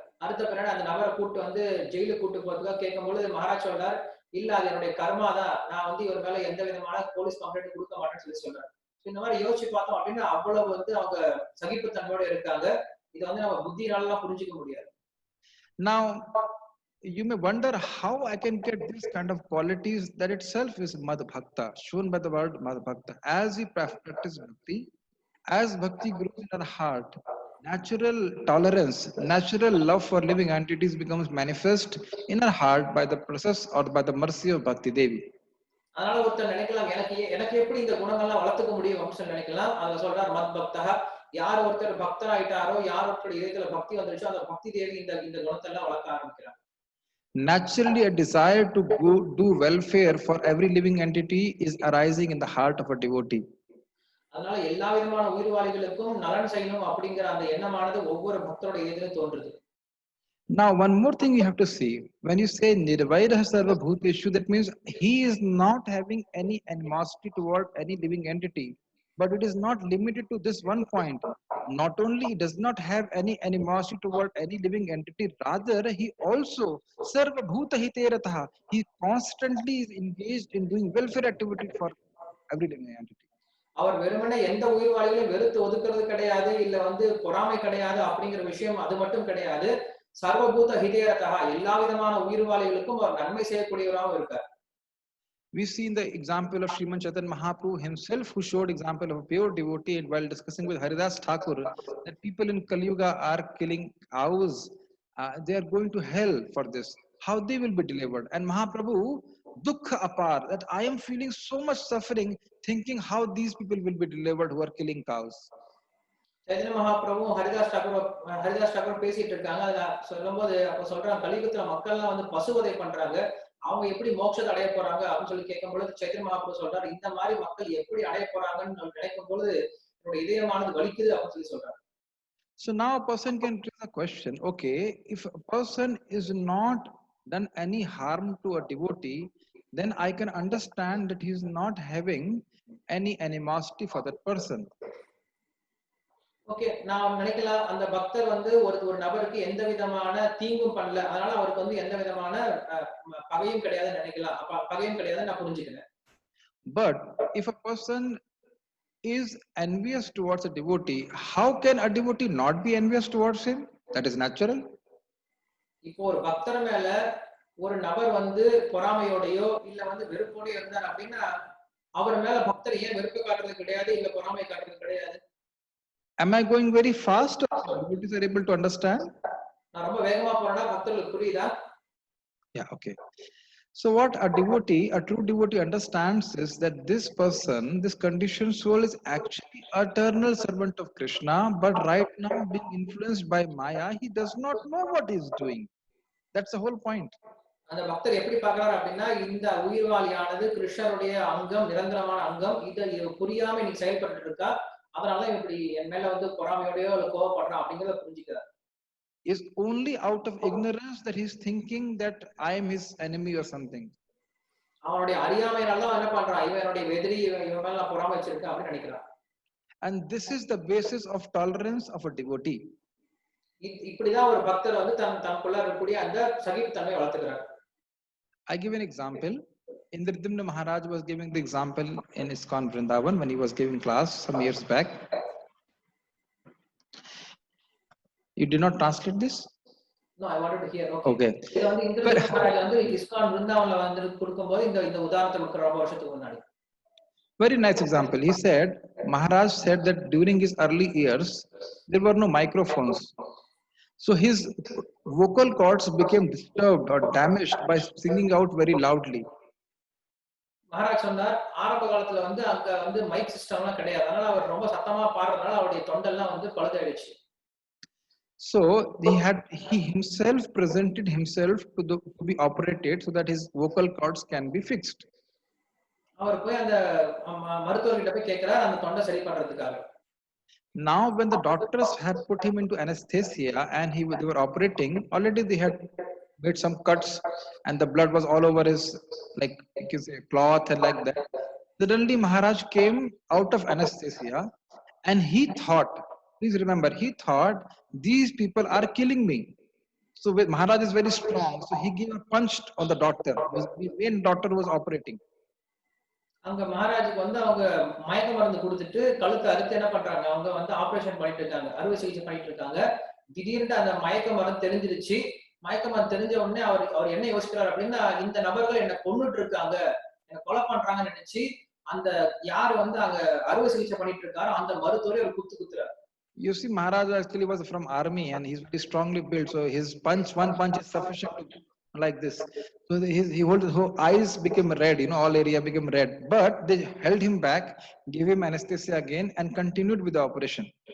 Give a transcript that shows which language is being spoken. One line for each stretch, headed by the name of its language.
Tamil: அறுத்த பின்னாடி அந்த நபரை கூட்டு வந்து ஜெயிலுக்கு கூட்டு போறதுக்காக கேட்கும்போது மகாராஜ் சொல்றார், இல்ல அது என்னுடைய கர்மா தான், நான் வந்து இவர் மேல எந்த விதமான போலீஸ் கம்ப்ளைண்ட் கொடுக்க மாட்டேன்னு சொல்றாரு. இந்த மாதிரி யோசிச்சு பார்த்தோம் அப்படின்னா அவ்வளவு வந்து அவங்க சகிப்புத்தன்மையோட இருக்காங்க. இதை வந்து நம்ம புத்தினால புரிஞ்சுக்க முடியாது.
English: Now, you may wonder how I can get this kind of qualities that itself is Mad Bhakta, shown by the word Mad Bhakta. As we practice bhakti, as bhakti grows in our heart, natural tolerance, natural love for living entities becomes manifest in our heart by the process or by the mercy of Bhakti Devi.
Tamil: அதனால ஒருத்தர் நினைக்கலாம், எனக்கு எப்படி இந்த குணங்கள்லாம் வளர்த்துக்க முடியும் அப்படின்னு சொல்லி நினைக்கலாம். அதுல சொல்றார் மத் பக்தா, யார் ஒருத்தர் பக்தர் ஆயிட்டாரோ, யார் ஒருத்தர் இதயத்துல பக்தி வந்துருச்சோ அந்த பக்தி தேவி இந்த குணத்தை எல்லாம் வளர்க்க ஆரம்பிக்கிறார்.
English: Naturally, a desire to do welfare for every living entity is arising in the heart of a devotee.
Tamil: அதனால எல்லா விதமான உயிர்வாளிகளுக்கும் நலன் செய்யணும் அப்படிங்கிற அந்த எண்ணமானது ஒவ்வொரு பக்தரோட இதயத்திலும் தோன்றுது.
English: Now, one more thing you have to see. When you say
Sanskrit: Nirvairah Sarva Bhuteshu,
English: that means he is not having any animosity toward any living entity. But it is not limited to this one point. Not only he does not have any animosity toward any living entity, rather he also
Sanskrit: Sarva Bhuta Hiterataha.
English: He constantly is engaged in doing welfare activity for every living entity.
Tamil: அவர் வெறுமனே எந்த உயிர்வாளிகளையும் வெறுத்து ஒதுக்குறது கிடையாது, இல்ல பொறாமை கிடையாது அப்படிங்கிற விஷயம் அது மட்டும் கிடையாது.
Sanskrit: சர்வபூத ஹிதேரதா,
Tamil: எல்லா விதமான உயிர்வாளிகளுக்கும் அவர் நன்மை செய்யக்கூடியவராகவும் இருக்கார்.
English: We see in the example of Sriman Chaitanya Mahaprabhu himself, who showed example of a pure devotee, and while discussing with Haridas Thakur that people in Kali Yuga are killing cows, they are going to hell for this. How they will be delivered? And Mahaprabhu,
Bangla: dukha apar,
English: that I am feeling so much suffering, thinking how these people will be delivered who are killing cows.
Tamil: Chaitanya Mahaprabhu Haridas Thakur பேசிட்டு இருக்காங்க. அதுல சொல்லும்போது அப்ப சொல்றாங்க, கலியுகத்துல மக்கள் எல்லாம் பசுவதை பண்றாங்க, அவங்க எப்படி மோட்சத்தை அடைய போறாங்க அப்படின்னு சொல்லி கேட்கும் பொழுது சைத்தன்ய மகாபிரபு சொல்றாரு, இந்த மாதிரி மக்கள் எப்படி அடைய போறாங்கன்னு நினைக்கும் பொழுது என்னோட இதயமானது வலிக்குது அப்படின்னு சொல்லி சொல்றாரு.
English: So now a person can raise a question, okay, if a person is not done any harm to a devotee, then I can understand that he is not having any animosity for that person.
Tamil: Okay, நான் நினைக்கலாம் அந்த பக்தர் ஒரு நபருக்கு எந்த விதமான தீங்கும் பண்ணல, அதனால அவருக்கு எந்த விதமான பகையும் கிடையாதுன்னு நினைக்கலாம். பகையும் கிடையாதுன்னு நான் புரிஞ்சுக்கிறேன்.
English: But if a person is envious towards a devotee, how can a devotee not be envious towards him? That is natural.
Tamil: இப்போ ஒரு பக்தர் மேல ஒரு நபர் பொறாமையோடயோ இல்ல வெறுப்போடயோ இருந்தார் அப்படின்னா அவர் மேல பக்தர் ஏன் வெறுப்பு காட்டுறது கிடையாது, இல்ல பொறாமை காட்டுறது கிடையாது?
English: Am I going very fast or devotees are able to understand?
Tamil: நான் ரொம்ப வேகமா போறேனா பக்தர்களுக்கு புரியுதா?
English: Yeah, okay. So what a true devotee understands is that this person, this conditioned soul is actually eternal servant of Krishna, but right now being influenced by Maya, he does not know what he is doing. That's the whole point.
Tamil: அந்த பக்தர் எப்படி பார்க்கறாரு அப்படின்னா, இந்த உயிர்வாளியானது கிருஷ்ணருடைய அங்கம், நிரந்தரமான அங்கம், இது புரியாம இன்னைக்கு செயல்பட்டு இருக்கா, அதனால இப்படி என் மேல பொறாமையோடயோ இல்ல கோபப்படுறான் அப்படிங்கறத புரிஞ்சுக்கிறார்.
English: Is only out of ignorance that he is thinking that I am his enemy or something.
Tamil: அவனுடைய அறியாமையால தான் என்ன பண்றான், இவன் என்னுடைய எதிரி, இவன் மேல நான் பொறாமை வச்சிருக்கேன் அப்படின்னு நினைக்கிறான்.
English: And this is the basis of tolerance of a devotee.
Tamil: இப்படிதான் ஒரு பக்தர் தனக்குள்ள இருக்கக்கூடிய அந்த சகிப்புத்தன்மையை வளர்த்துக்கிறார்.
English: I give an example. Indradimna Maharaj was giving the example in ISKCON Vrindavan when he was giving class some years back. You did not translate this? No, I wanted to hear. Okay.
Tamil: இது Indradimna Maharaj ISKCON Vrindavanல கொடுக்கும்போது இந்த உதாரணத்தை கொடுக்கிற ரொம்ப வருஷத்துக்கு முன்னாடி.
English: Very nice example. He said, Maharaj said that during his early years, there were no microphones. So his vocal cords became disturbed or damaged by singing out very loudly.
Tamil: Maharaj சொன்னார், ஆரம்ப காலத்துல அங்க மைக் சிஸ்டம்லாம் கிடையாது, அதனால அவர் ரொம்ப சத்தமா பாடுறதுனால அவருடைய தொண்டெல்லாம் பழுதாயிடுச்சு.
English: So he himself presented himself to be operated so that his vocal cords can be fixed.
Tamil: அவர் போய் அந்த மருத்துவர்கிட்ட போய் கேக்குறார் அந்த தொண்டை சரி பண்றதுக்காக.
English: Now when the doctors had put him into anesthesia and they were operating, already they had made some cuts and the blood was all over his, like you can say, cloth and like that. Suddenly Maharaj came out of anesthesia and he thought, please remember, he thought these people are killing me. So Maharaj is very strong, so he gave a punch on the doctor. The main doctor was operating.
Tamil: அங்க மகாராஜுக்கு அவங்க மயக்க மருந்து கொடுத்துட்டு கழுத்தை அறுத்து என்ன பண்றாங்க, அவங்க ஆபரேஷன் பண்ணிட்டு இருக்காங்க, அறுவை சிகிச்சை பண்ணிட்டு இருக்காங்க. திடீர்னு அந்த மயக்க மருந்து தெரிஞ்சிருச்சு. மயக்கமருந்து தெரிஞ்ச உடனே அவர் என்ன யோசிக்கிறார் அப்படின்னா, இந்த நபர்கள் என்ன கொன்னுட்டு இருக்காங்க, என்ன கொலை பண்றாங்கன்னு நினைச்சு அந்த யார் வந்து அங்க அறுவை சிகிச்சை பண்ணிட்டு இருக்காரோ அந்த மருத்துவரை ஒரு குத்து குத்துறாரு.
English: You see, Maharaj actually was from army and he's very strongly built. So his one punch is sufficient to like this. So his whole eyes became red, all area became red. But they held him back, gave him anesthesia again and continued with the operation.